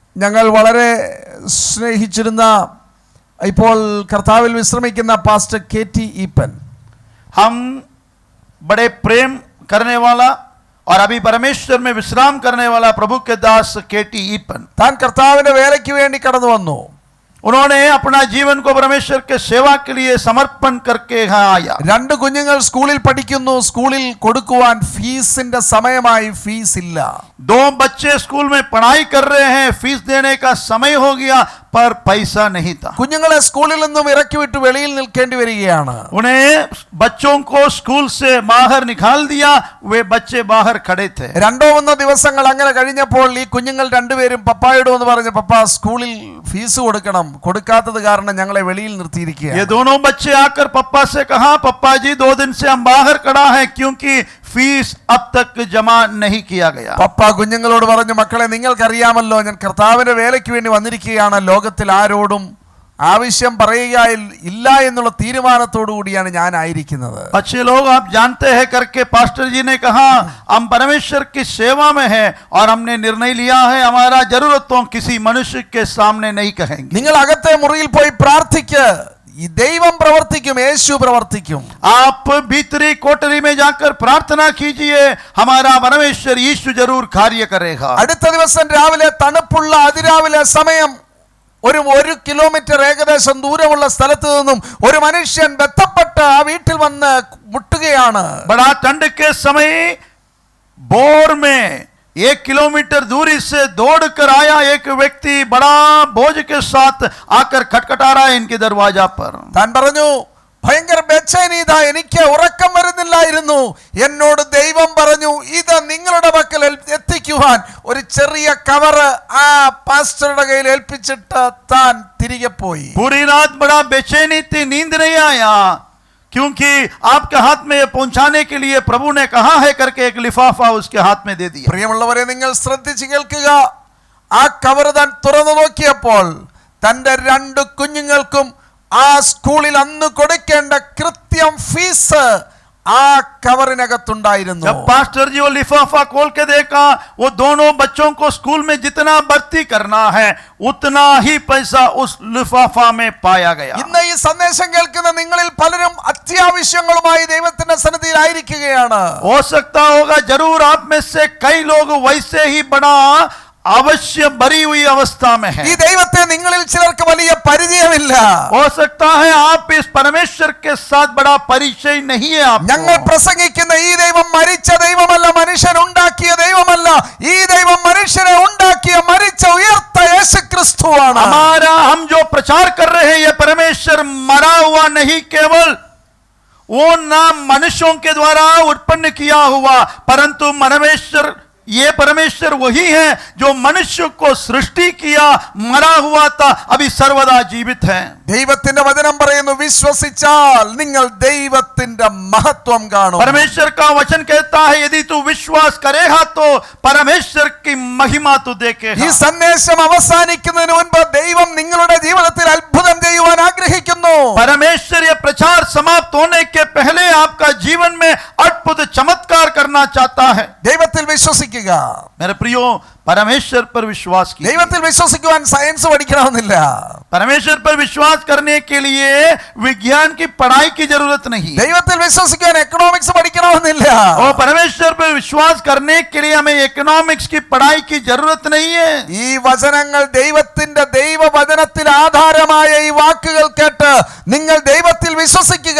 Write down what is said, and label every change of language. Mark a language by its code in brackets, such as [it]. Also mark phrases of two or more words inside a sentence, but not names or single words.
[ml] ഞങ്ങൾ വളരെ സ്നേഹിച്ചിരുന്ന ഇപ്പോൾ കർത്താവിൽ വിശ്രമിക്കുന്ന പാസ്റ്റർ KT ഈപ്പൻ, [hi] हम बड़े प्रेम करने वाला और अभी परमेश्वर में विश्राम करने वाला प्रभु के दास KT ഈപ്പൻ, [ml] താൻ കർത്താവിന്റെ വേലയ്ക്ക് വേണ്ടി കടന്നു വന്നു. [hi] उन्होंने अपना जीवन को परमेश्वर के सेवा के लिए समर्पण करके यहाँ आया. [ml] രണ്ട് കുഞ്ഞുങ്ങൾ സ്കൂളിൽ പഠിക്കുന്നു. സ്കൂളിൽ കൊടുക്കുവാൻ ഫീസിന്റെ സമയമായി, ഫീസ് ഇല്ല. [hi] दो बच्चे स्कूल में पढ़ाई कर रहे हैं, फीस देने का समय हो गया पर पैसा नहीं था. [ml] കുഞ്ഞുങ്ങളെ സ്കൂളിൽ നിന്നും ഇറക്കി വിട്ട് വെളിയിൽ നിൽക്കേണ്ടി വരികയാണ്. [hi] उन्हें बच्चों को स्कूल से बाहर निकाल दिया, वे बच्चे बाहर खड़े थे. [ml] രണ്ടോ മൂന്നോ ദിവസങ്ങൾ അങ്ങനെ കഴിഞ്ഞപ്പോൾ ഈ കുഞ്ഞുങ്ങൾ രണ്ടുപേരും പപ്പായോട് വന്ന് പറഞ്ഞു, പപ്പ സ്കൂളിൽ ഫീസ് കൊടുക്കണം, കൊടുക്കാത്തത് കാരണം ഞങ്ങളെ വെളിയിൽ നിർത്തിയിരിക്കുകയാണ്. [hi] ये दोनों बच्चे आकर पप्पा से कहा, पप्पा जी 2 दिन से हम बाहर खड़ा है क्योंकि फीस अब तक जमा नहीं किया गया. [ml] പപ്പ കുഞ്ഞുങ്ങളോട് പറഞ്ഞു, മക്കളെ നിങ്ങൾക്കറിയാമല്ലോ ഞാൻ കർത്താവിന്റെ വേലയ്ക്ക് വേണ്ടി വന്നിരിക്കുകയാണ്, ലോകത്തിൽ ആരോടും ആവശ്യം പറയുക ഇല്ല എന്നുള്ള തീരുമാനത്തോടു കൂടിയാണ് ഞാൻ ആയിരിക്കുന്നത്. [hi] अच्छे लोग आप जानते हैं करके पास्टर जी ने कहा, हम परमेश्वर की सेवा में हैं और हमने निर्णय लिया है हमारा जरूरतों किसी मनुष्य के सामने नहीं कहेंगे. [ml] നിങ്ങൾ അകത്തെ മുറിയിൽ പോയി പ്രാർത്ഥിക്ക്, ഈ ദൈവം പ്രവർത്തിക്കും, യേശു പ്രവർത്തിക്കും. [hi] आप भीतरी कोठरी में जाकर प्रार्थना कीजिए, हमारा परमेश्वर यीशु जरूर कार्य करेगा. [ml] അടുത്ത ദിവസം രാവിലെ തണുപ്പുള്ള അതിരാവിലെ സമയം ഒരു കിലോമീറ്റർ ഏകദേശം ദൂരമുള്ള സ്ഥലത്ത് നിന്നും ഒരു മനുഷ്യൻ ബന്ധപ്പെട്ട് ആ വീട്ടിൽ വന്ന് മുട്ടുകയാണ്. [hi] बड़ा ठंड के समय बोर में 1 किलोमीटर दूरी से दौड़कर आया एक व्यक्ति बड़ा बोझ के साथ आकर खटखटा रहा है इनके दरवाजा पर. [ml] താൻ പറഞ്ഞു, ഭയങ്കര ബേച്ചൈനീത, എനിക്ക് ഉറക്കം വരുന്നില്ലായിരുന്നു, എന്നോട് ദൈവം പറഞ്ഞു ഇത് നിങ്ങളുടെ പക്കൽ എത്തിക്കുവാൻ ഒരു ചെറിയ കവറ് ആ പാസ്റ്ററുടെ കയ്യിൽ ഏൽപ്പിച്ചിട്ട് താൻ തിരികെ പോയി. [hi] पूरी रात बड़ा बेचैनी थी, नींद नहीं आया क्योंकि आपके हाथ में ये पहुंचाने के लिए प्रभु ने कहा है करके एक लिफाफा उसके हाथ में दे दिया. [ml] പ്രിയമുള്ളവരെ, നിങ്ങൾ ശ്രദ്ധിച്ച് കേൾക്കുക. ആ കവർ താൻ തുറന്നു നോക്കിയപ്പോൾ തന്റെ 2 കുഞ്ഞുങ്ങൾക്കും ആ സ്കൂളിൽ അന്ന് കൊടുക്കേണ്ട കൃത്യം ഫീസ് ആ കവറിനകത്തുണ്ടായിരുന്നു. [hi] जब पास्टर जी वो लिफाफा खोल के देखा, वो दोनों बच्चों को स्कूल में जितना भर्ती करना है उतना ही पैसा उस लिफाफा में पाया गया. [ml] ഇന്ന് ഈ സന്ദേശം കേൾക്കുന്ന നിങ്ങളിൽ പലരും അത്യാവശ്യങ്ങളുമായി ദൈവത്തിന്റെ സന്നിധിയിൽ ആയിരിക്കുകയാണ്. [hi] हो सकता होगा जरूर आप में से कई लोग वैसे ही बड़ा अवश्य भरी हुई अवस्था में है. [ml] ഈ ദൈവത്തെ നിങ്ങളിൽ ചിലർക്ക് വലിയ പരിചയമില്ല. [hi] हो सकता है आप इस परमेश्वर के साथ बड़ा परिचय नहीं है आपको. [ml] ഞങ്ങൾ പ്രസംഗിക്കുന്ന ഈ ദൈവം മരിച്ച ദൈവമല്ല, മനുഷ്യൻ ഉണ്ടാക്കിയ ദൈവമല്ല. ഈ ദൈവം മനുഷ്യനെ ഉണ്ടാക്കിയ മരിച്ച ഉയർത്ത യേശുക്രിസ്തുവാണ്. [hi] हम जो प्रचार कर रहे हैं ये परमेश्वर मरा हुआ नहीं, केवल वो नाम मनुष्यों के द्वारा उत्पन्न किया हुआ, परंतु ये परमेश्वर वही है जो मनुष्य को सृष्टि किया, मरा हुआ था, अभी सर्वदा जीवित है. [ml] ദൈവത്തിന്റെ വചനം പറയുന്നു, വിശ്വസിച്ചാൽ നിങ്ങൾ ദൈവത്തിന്റെ മഹത്വം കാണും. [hi] परमेश्वर का वचन कहता है यदि तू विश्वास करेगा तो परमेश्वर की महिमा तू देखेगा. [ml] ഈ സന്ദേശം അവസാനിക്കുന്നതിന് മുൻപ് ദൈവം നിങ്ങളുടെ ജീവിതത്തിൽ അത്ഭുതം ചെയ്യുവാൻ ആഗ്രഹിക്കുന്നു. [hi] परमेश्वर ये प्रचार समाप्त होने के पहले आपका जीवन में अद्भुत चमत्कार करना चाहता है. [ml] ദൈവത്തിൽ വിശ്വസിക്കുക. [hi] मेरे प्रियो, परमेश्वर पर विश्वास कीजिए. [ml] ദൈവത്തിൽ വിശ്വസിക്കുവാൻ സയൻസ് പഠിക്കണമെന്നില്ല. [hi] परमेश्वर पर विश्वास करने के लिए विज्ञान की पढ़ाई की जरूरत नहीं. [ml] ദൈവത്തിൽ വിശ്വസിക്കുവാൻ എക്കണോമിക്സ് പഠിക്കണമെന്നില്ല. [hi] और परमेश्वर पर विश्वास करने के लिए हमें इकोनॉमिक्स की पढ़ाई की जरूरत नहीं है. [ml] ഈ വചനങ്ങൾ ദൈവത്തിന്റെ ദൈവവചനത്തിൽ ആധാരമായ ഈ വാക്കുകൾ കേട്ട് നിങ്ങൾ ദൈവത്തിൽ വിശ്വസിക്കുക.